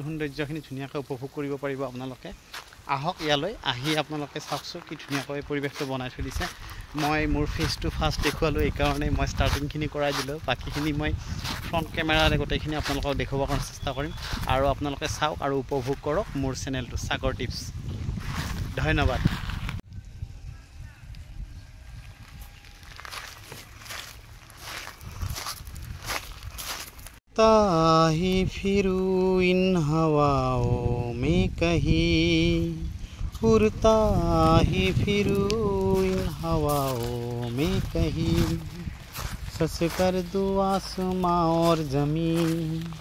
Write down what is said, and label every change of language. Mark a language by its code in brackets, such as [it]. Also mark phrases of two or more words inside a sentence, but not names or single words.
[as] সৌন্দৰ্যখিনি ধুনীয়াকৈ উপভোগ কৰিব পাৰিব আপোনালোকে আহক ইয়ালৈ আহি আপোনালোকে চাওকচোন কি ধুনীয়াকৈ পৰিৱেশটো বনাই থৈ দিছে মই মোৰ ফেচটো ফাৰ্ষ্ট দেখুৱালোঁ এইকাৰণে মই ষ্টাৰ্টিংখিনি কৰাই দিলোঁ বাকীখিনি মই ফ্ৰণ্ট কেমেৰাৰে গোটেইখিনি আপোনালোকক দেখুৱাবৰ কাৰণে চেষ্টা কৰিম আৰু আপোনালোকে চাওক আৰু উপভোগ কৰক মোৰ চেনেলটো সাগৰ টিপছ ধন্যবাদ [hi] ताही फिरूं इन हवाओं में कहीं उड़ता ही फिरूं इन हवाओं में कहीं सस कर दूं आसमां और ज़मीन